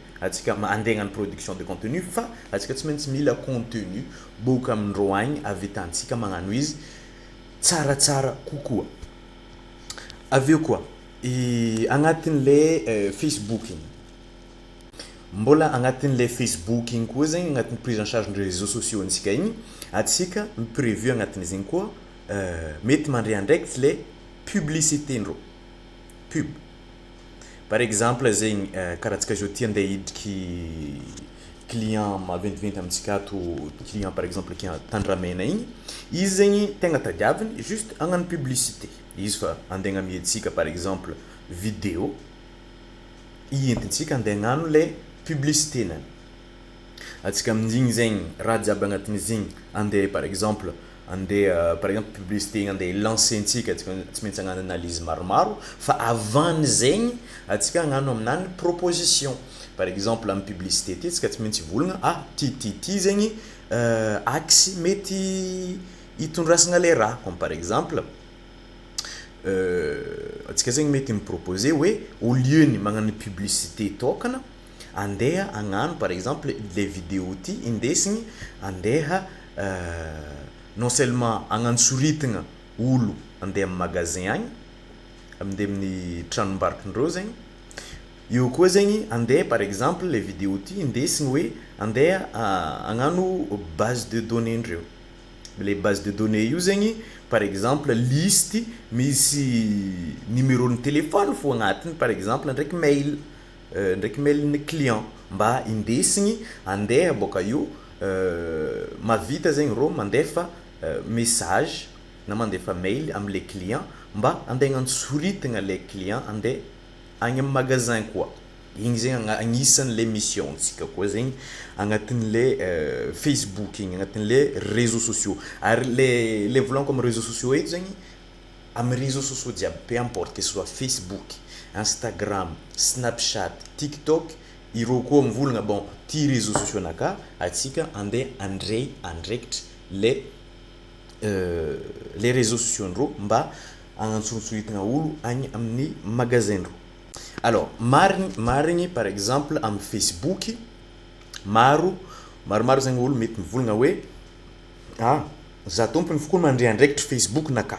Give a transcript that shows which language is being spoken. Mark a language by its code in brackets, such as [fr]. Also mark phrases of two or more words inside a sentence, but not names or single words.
[mg] Atsika andeha hagnano [fr] production de contenu [mg] fa atsika tsy maintsy mila contenu boka amindreo agny avitantsika magnano izy tsaratsara kokoa. Aveo koa agnatin'le Facebook igny mbola agnatin'le Facebook igny koa zegny agnatin'ny [fr] prise en charge des réseaux sociaux [mg] antsika igny atsika miprévu agnatin'izy igny koa mety mandray andraikitry le publicité ndreo pub. [fr] Par exemple [mg] zegny karaha atsika zao ty andeha hidriky client maventiventy amintsika ato client [fr] par exemple [mg] qui tandramena igny izy zegny tegna tadiaviny juste hagnano publicité izy fa andeha mieditsika [fr] par exemple [mg] vidéo ientintsika andeha hagnano le publicité nany. Atsika amin'igny zegny raha jiaby agnatin'izy igny andeha [fr] par exemple [mg] publicité igny andeha lancentsika tsy maintsy hagnano analyse maromaro fa avant zegny atsika hagnano aminany proposition. [fr] Par exemple [mg] am publicité ty atsika tsy maintsy volagna ty zegny axe mety hitondrasana le raha [fr] comme par exemple [mg] atsika zegny mety miproposer hoe [fr] au lieu [mg] ny magnano publicité tokana andeha hagnano [fr] par exemple les vidéos [mg] ty indesigny andeha [fr] non seulement [mg] hagnano soritagna olo andeha amin'ny magasin agny andeha amin'ny tranombarokindreo zegny, io koa zegny andeha [fr] par exemple les vidéos [mg] ty indesigny hoe andeha hagnano [fr] base de données [mg] ndreo. [fr] Les bases de données [mg] io zegny [fr] par exemple [mg] liste misy [fr] numéro de téléphone [mg] fo agnatiny [fr] par exemple [mg] ndraiky mail ny client mba indesigny andeha boka io mavita zegny ro mandefa message na mandefa mail am'le client mba andeha hagnano soritagna le client andeha agny amin'ny magasin koa. igny zegny agnisan'le missiontsika koa zegny agnatin'le Facebook igny agnatin'le [fr] réseaux sociaux [mg] ary le volant [fr] comme réseaux sociaux [mg] eto zegny amin'ny [fr] réseaux sociaux [mg] jiaby [fr] peu importe que ce soit Facebook, Instagram, Snapchat, TikTok [mg] ireo koa mivolagna bon ty [fr] réseaux sociaux [mg] naka atsika andeha andray andraikitra [fr] les réseaux sociaux [mg] ndreo mba agnatsontsonitagna olo agny amin'ny magasin ndreo. Alors marigny [fr] par exemple [mg] amin'ny Facebook maromaro zegny olo mety mivolagna hoe za tompony foko mandray andraikitra Facebook naka.